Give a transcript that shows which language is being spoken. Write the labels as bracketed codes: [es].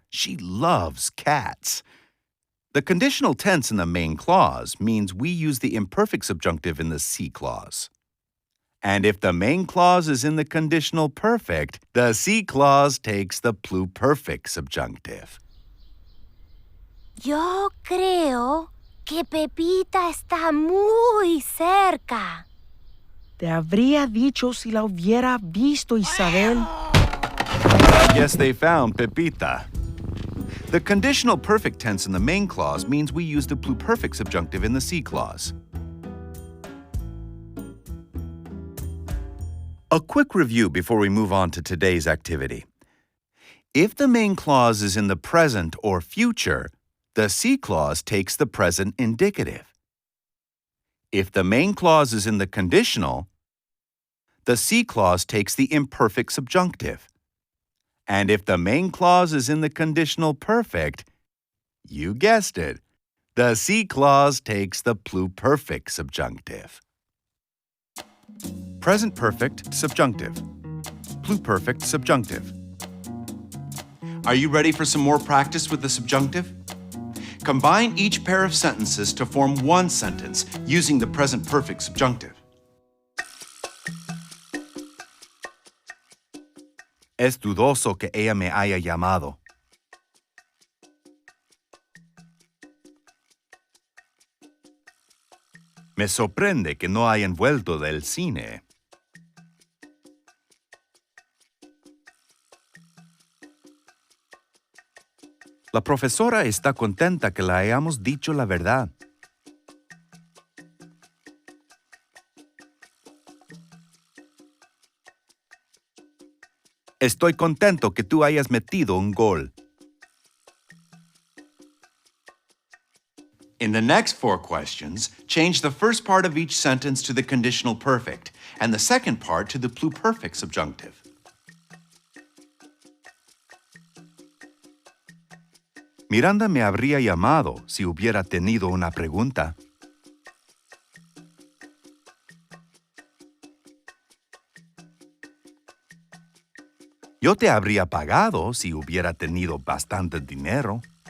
[en] She loves cats. The conditional tense in the main clause means we use the imperfect subjunctive in the si clause. And if the main clause is in the conditional perfect, the si clause takes the pluperfect subjunctive. [es] Yo creo que Pepita está muy cerca. Te habría dicho si la hubiera visto, Isabel. [en] Yes, they found Pepita. The conditional perfect tense in the main clause means we use the pluperfect subjunctive in the si clause. A quick review before we move on to today's activity. If the main clause is in the present or future, The C clause takes the present indicative. If the main clause is in the conditional, the C clause takes the imperfect subjunctive. And if the main clause is in the conditional perfect, you guessed it, the C clause takes the plueperfect subjunctive. Present perfect subjunctive. Plueperfect subjunctive. Are you ready for some more practice with the subjunctive? Combine each pair of sentences to form one sentence using the present perfect subjunctive. [es] Es dudoso que ella me haya llamado. Me sorprende que no hayan vuelto del cine. La profesora está contenta que le hayamos dicho la verdad. Estoy contento que tú hayas metido un gol. [en] In the next 4 questions, change the first part of each sentence to the conditional perfect and the second part to the plueperfect subjunctive. [es] Miranda me habría llamado si hubiera tenido una pregunta. Yo te habría pagado si hubiera tenido bastante dinero.